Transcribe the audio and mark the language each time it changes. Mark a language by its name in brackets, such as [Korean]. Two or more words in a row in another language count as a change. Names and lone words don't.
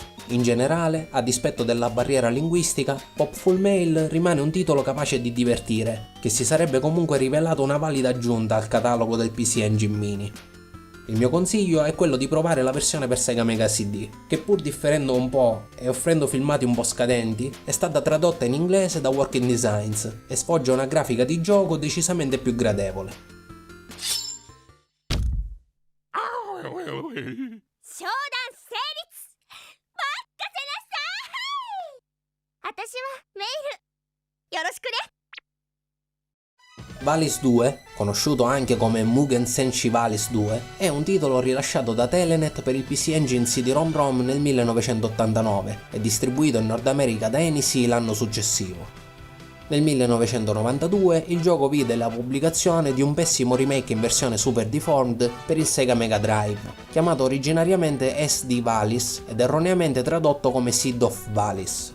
[Italian] In generale, a dispetto della barriera linguistica, Popful Mail rimane un titolo capace di divertire, che si sarebbe comunque rivelato una valida aggiunta al catalogo del PC Engine Mini. Il mio consiglio è quello di provare la versione per Sega Mega CD, che pur differendo un po' e offrendo filmati un po' scadenti, è stata tradotta in inglese da Working Designs e sfoggia una grafica di gioco decisamente più gradevole. [Japanese] 商談成立任せなさい私はメイルよろしくね [Italian] Valis 2, conosciuto anche come Mugen Senshi Valis 2, è un titolo rilasciato da Telenet per il PC Engine CD-ROM nel 1989 e distribuito in Nord America da NEC l'anno successivo. Nel 1992 il gioco vide la pubblicazione di un pessimo remake in versione Super Deformed per il Sega Mega Drive, chiamato originariamente SD Valis ed erroneamente tradotto come Seed of Valis.